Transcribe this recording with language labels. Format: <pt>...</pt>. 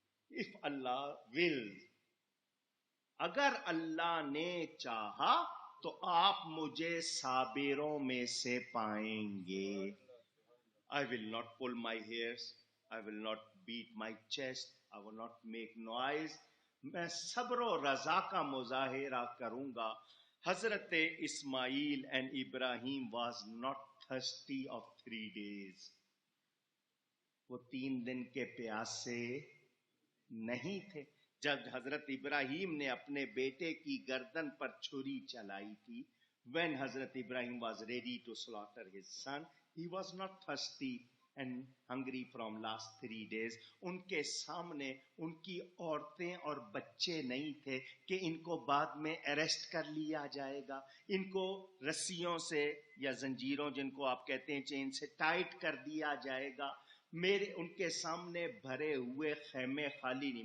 <en>If Allah wills,</en> <ur>اگر اللہ نے چاہا تو آپ مجھے صابروں میں سے پائیں گے.</ur> <en>I will not pull my hairs, I will not beat my chest, I will not make noise.</en> <ur>میں صبر و رضا کا مظاہرہ کروں گا.</ur> <en>Hazrat Ismail and Ibrahim was not thirsty of 3 days.</en> <ur>وہ 3 دن کے پیاسے نہیں تھے. جب حضرت ابراہیم نے اپنے بیٹے کی گردن پر چھری چلائی تھی,</ur> <en>when Hazrat Ibrahim was ready to slaughter his son, he was not thirsty and hungry from last 3 days.</en> <ur>ان کے سامنے ان کی عورتیں اور بچے نہیں تھے کہ ان کو بعد میں اریسٹ کر لیا جائے گا, ان کو رسیوں سے یا زنجیروں جن کو آپ کہتے ہیں چین سے ٹائٹ کر دیا جائے گا. میرے ان کے سامنے بھرے ہوئے خیمے خالی نہیں.</ur>